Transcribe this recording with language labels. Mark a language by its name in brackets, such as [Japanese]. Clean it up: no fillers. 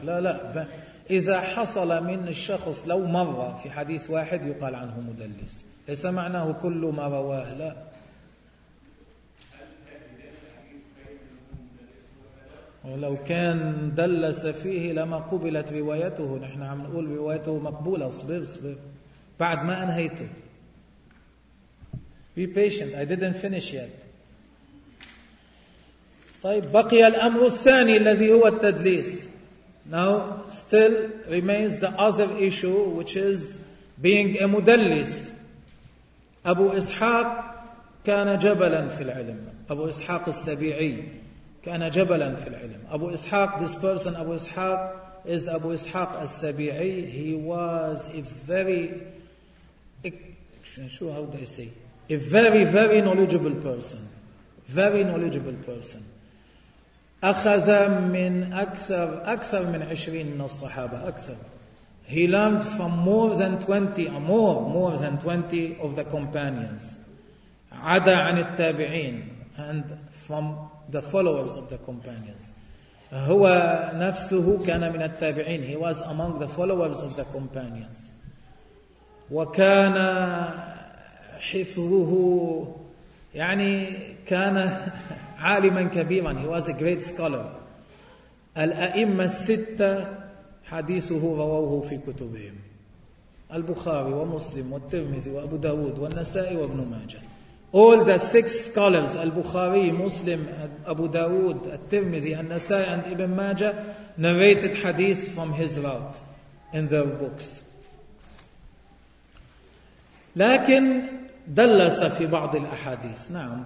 [Arabic] لا لا, إذا حصل من الشخص لو مرة في حديث واحد يقال عنه مدلس, ليس معناه كل ما رواه. لا, ولو كان دلس فيه لما قبلت روايته. نحن عم نقول روايته مقبولة. اصبر اصبر بعد ما أنهيته. [English] Be patient, I didn't finish yet. [Arabic] طيب بقي الأمر الثاني الذي هو التدليس. [English] Now still remains the other issue, which is being a مدلس. [Arabic] أبو إسحاق كان جبلا في العلم. أبو إسحاق السبيعي كان جبلا في العلم. [English] أبو إسحاق, this person أبو إسحاق is أبو إسحاق السبيعي. He was a very, how do I say, a very very knowledgeable person, very knowledgeable person. [Arabic] أخذ من أكثر من 20 من الصحابة. أكثر. [English] He learned from more than 20 or more than 20 of the companions. [Arabic] عدا عن التابعين. [English] And from the followers of the companions. [Arabic] هو نفسه كان من التابعين. [English] He was among the followers of the companions. [Arabic] وكان حفظه يعني كان عالما كبيرا. [English] He was a great scholar. [Arabic] الأئمة الستة حديثه رواه في كتبهم. البخاري ومسلم والترمذي وأبو داود والنسائي وابن ماجة. [English] All the six scholars, البخاري, مسلم, أبو داود, الترمذي, النسائي and Ibn Majah, narrated hadith from his route in their books. [Arabic] لكن دلس في بعض الأحاديث. نعم.